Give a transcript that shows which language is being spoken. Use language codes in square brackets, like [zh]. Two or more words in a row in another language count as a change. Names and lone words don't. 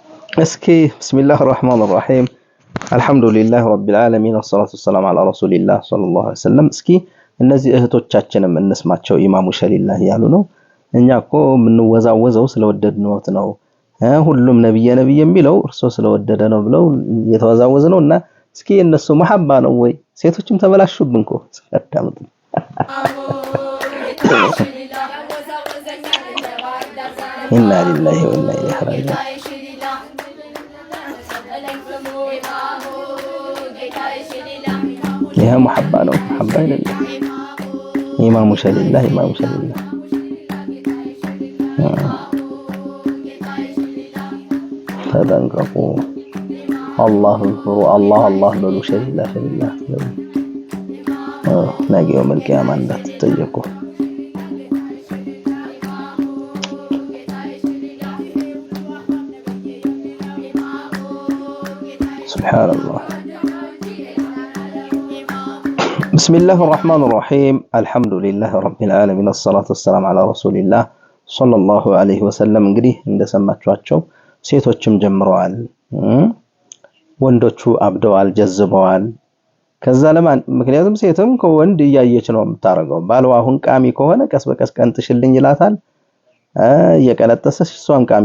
[am] اسكي [ar] بسم الله الرحمن الرحيم الحمد لله رب العالمين والصلاة والسلام على رسول الله صلى الله عليه وسلم [am] اسكي እነዚህ እህቶቻችንም እንስማቸው ኢማሙ ሸሊላህ ያሉ ነው እኛ እኮ ምንወዛወዘው ስለወደድነው ነው ሁሉም ነብይ የሚለው እርሶ ስለወደደ ነው ብለው የተወዛወዘ ነውና እስኪ እነሱ መሐባ ነው ወይ ሴቶችም ተበላሹብን እኮ አዳምጡ [ar] إنا لله وإنا إليه راجعون يا محبة [am] ነው محبة አይደለም ኢማሙ ሸሊላህ ተጠንቀቁ አላህን ፍሩ አላህ በሉ ሸሊላህ ነገ [ar] يوم القيامة [am] እንዳትጠየቁ [ar] سبحان الله بسم الله الرحمن الرحيم الحمد لله رب العالمين الصلاة والسلام على رسول الله صلى الله عليه وسلم [am] እንግዲህ እንደሰማችኋቸው ሴቶችም ጀምረዋል ወንዶቹ አብደዋል ጀዝበዋል ከዛ ለማን ምክንያቱም ሴትም ከወንድ ያያየች ነው የምታረገው ባልዋ አሁን ቃሚ ከሆነ ቀስ በቀስ ቀንጥሽልኝ ይላታል የቀለጠሰሽ እሷም ቃሚ